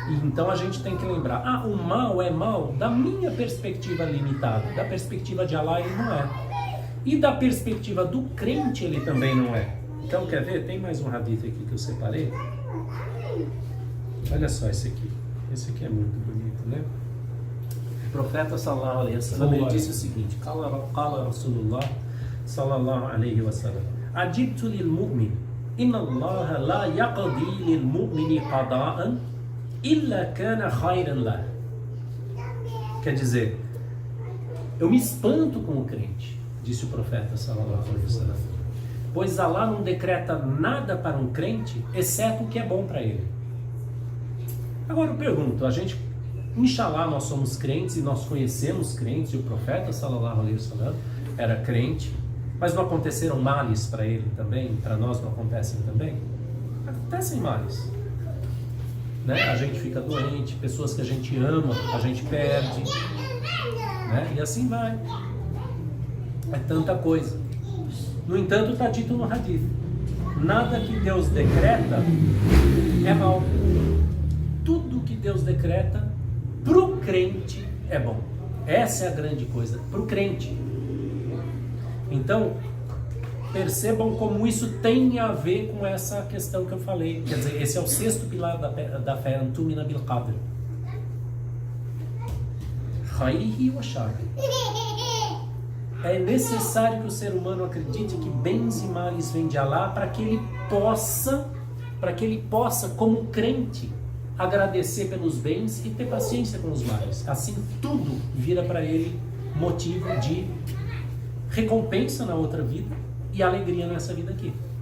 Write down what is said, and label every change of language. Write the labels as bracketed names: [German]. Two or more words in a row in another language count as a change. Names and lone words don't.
[Portuguese] E então a gente tem que lembrar, o mal é mal da minha perspectiva limitada, da perspectiva de Allah ele não é. E da perspectiva do crente ele também não é. Então quer ver? Tem mais um hadith aqui que eu separei. Olha só esse aqui. Esse aqui é muito bonito, né? O profeta [Arabic] صلى الله عليه وسلم [Portuguese] ele disse o seguinte: [Arabic] قال رسول الله صلى الله عليه وسلم عجبت للمؤمن إن الله لا يقضي للمؤمن قضاء إلا كان خيرا له. [Portuguese] Quer dizer, eu me espanto com o crente, disse o profeta [Arabic] صلى الله عليه وسلم, [Portuguese] pois Allah não decreta nada para um crente exceto o que é bom para ele. Agora eu pergunto, a gente, inshallah, nós somos crentes e nós conhecemos crentes, e o profeta [Arabic] صلى الله عليه وسلم [Portuguese] era crente, mas não aconteceram males para ele também? Para nós não acontecem também? Acontecem males, né? A gente fica doente, pessoas que a gente ama, a gente perde, né? E assim vai. É tanta coisa. No entanto, está dito no hadith: nada que Deus decreta é mal. Tudo que Deus decreta pro crente é bom. Essa é a grande coisa, pro crente. Então, percebam como isso tem a ver com essa questão que eu falei. Quer dizer, esse é o sexto pilar da fé, [Arabic] أن تؤمن بالقدر. خيره وشره. [Portuguese] É necessário que o ser humano acredite que bens e males vêm de Allah para que ele possa, como crente, agradecer pelos bens e ter paciência com os males. Assim, tudo vira para ele motivo de recompensa na outra vida e alegria nessa vida aqui.